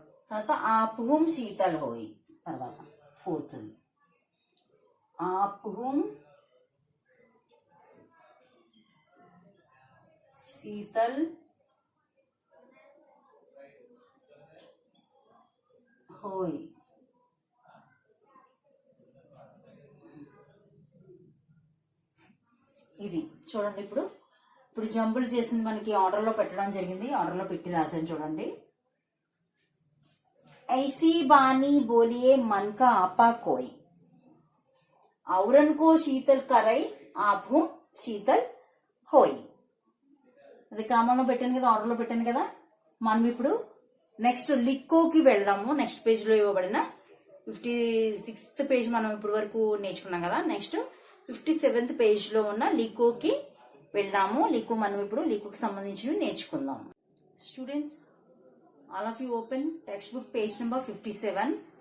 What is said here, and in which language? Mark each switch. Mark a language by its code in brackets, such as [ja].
[hi] తర్వాత ఆపుహుం శీతల్ హోయ్. [te] తర్వాత ఫోర్త్ [hi] ఆపుహుం శీతల్ హోయ్. [te] ఇది చూడండి. ఇప్పుడు జంపులు చేసింది మనకి ఆర్డర్ లో పెట్టడం జరిగింది. ఆర్డర్ లో పెట్టి రాశాను చూడండి. [hi] ఐసీ బానీ బోలియే मन का आपा कोई, औरन को शीतल करई ఆపు శీతల్ హోయ్. [te] అది క్రమంలో పెట్టాను కదా, ఆర్డర్ లో పెట్టాను కదా. మనం ఇప్పుడు నెక్స్ట్ లిక్కోకి వెళ్దాము. నెక్స్ట్ పేజ్ లో ఇవ్వబడిన 56th పేజ్ మనం ఇప్పటి వరకు నేర్చుకున్నాం కదా. నెక్స్ట్ 57th పేజ్ లో ఉన్న లికోకి వెళ్దాము. లికో మనం ఇప్పుడు లికోకి సంబంధించినవి నేర్చుకుందాం. [en] Students, all of you open text book page number 57.